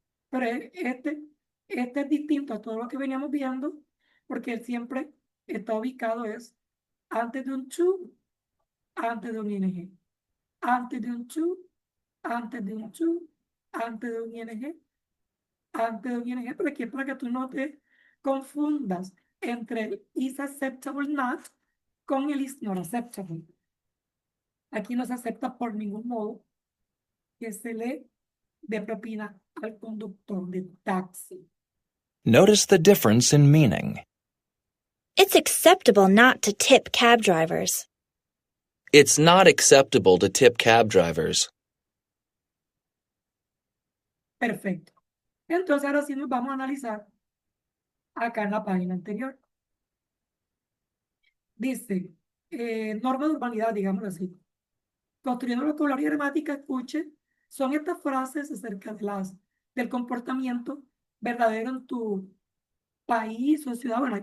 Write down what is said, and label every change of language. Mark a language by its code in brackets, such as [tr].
[es] Pero este es distinto a todo lo que veníamos viendo, porque él siempre está ubicado es antes de un to, antes de un ing, antes de un to, antes de un to, antes de un ing, antes de un ing, pero aquí es para que tú no te confundas entre el [en] is acceptable not [es] con el [en] is not acceptable. [es] Aquí no se acepta por ningún modo que se le dé propina al conductor de taxi. [en] Notice the difference in meaning. It's acceptable not to tip cab drivers. It's not acceptable to tip cab drivers. [es] Perfecto. Entonces ahora sí nos vamos a analizar acá en la página anterior. Dice, norma de urbanidad, digámoslo así. Construyendo vocabulario y gramática, escuche, son estas frases acerca del comportamiento verdadero en tu país o ciudad.